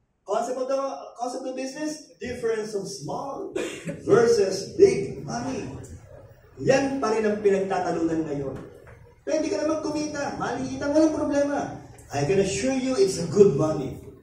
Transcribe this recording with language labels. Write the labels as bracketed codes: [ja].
[en] Concept of business, difference of small versus big money. [tl] Yan pa rin ang pinagtatalunan ngayon. Pwede ka naman kumita, maliit ang walang problema. [en] I can assure you it's a good money.